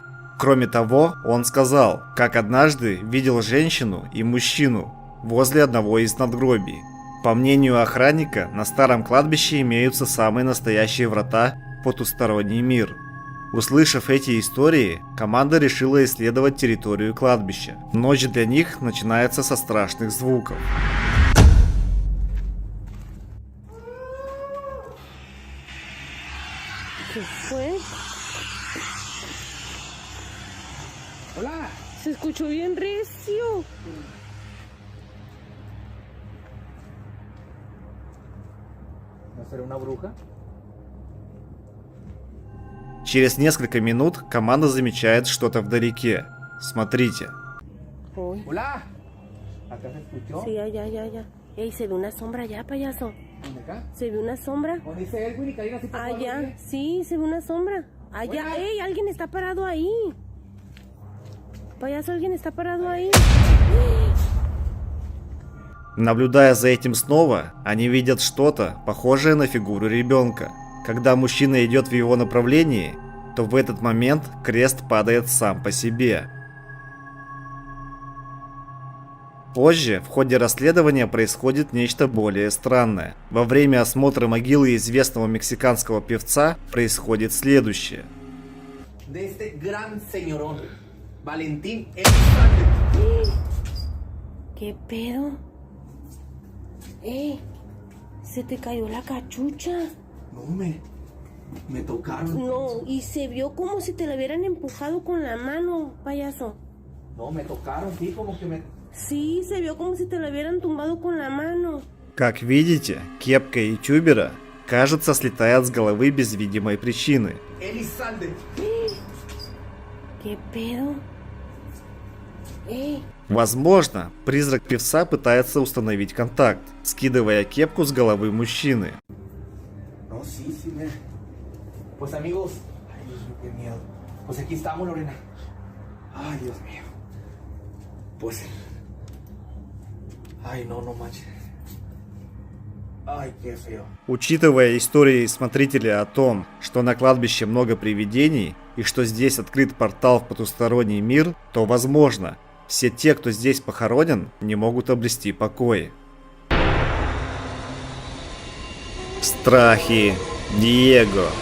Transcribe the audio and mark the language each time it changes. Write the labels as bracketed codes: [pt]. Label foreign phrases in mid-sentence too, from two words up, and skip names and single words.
[ru] Кроме того, он сказал, как однажды видел женщину и мужчину возле одного из надгробий. По мнению охранника, на старом кладбище имеются самые настоящие врата в потусторонний мир. Услышав эти истории, команда решила исследовать территорию кладбища. Ночь для них начинается со страшных звуков. [es] ¿Qué fue? Hola. Se escuchó bien recio. ¿No será una bruja? [ru] Через несколько минут команда замечает что-то вдалеке. Смотрите. [es] Hola. ¿Acá se escuchó? Sí, ya. Ey, se ve una sombra allá, payaso. ¿Dónde acá? ¿Se ve una sombra? ¿Dónde dice Edwin y Karina? Allá, sí, se ve una sombra. Allá, Hola. ey, alguien está parado ahí. Payaso, alguien está parado ahí. [ru] Наблюдая за этим снова, они видят что-то похожее на фигуру ребенка. Когда мужчина идет в его направлении, то в этот момент крест падает сам по себе. Позже, в ходе расследования, происходит нечто более странное. Во время осмотра могилы известного мексиканского певца происходит следующее. [es] De este gran señorón, Valentín Elizalde. ¿Qué pedo? Se te cayó la cachucha. No, me tocaron. No, y se vio como si te la hubieran empujado con la mano, payaso. No, me tocaron, sí, como que me... Sí, se vio como si te la hubieran tumbado con la mano. [ru] Как видите, кепка ютубера, кажется, слетает с головы без видимой причины. [es] Elizalde. ¿Qué pedo? [ru] Возможно, призрак певца пытается установить контакт, скидывая кепку с головы мужчины. [es] No, sí, me... Pues amigos, ay Dios mío, qué miedo. Pues aquí estamos, Lorena. Ay, Dios mío. Pues... Ay, no manches. Ay, qué feo. [ru] Учитывая истории смотрителя о том, что на кладбище много привидений и что здесь открыт портал в потусторонний мир, то возможно, все те, кто здесь похоронен, не могут обрести покой. Страхи Диего.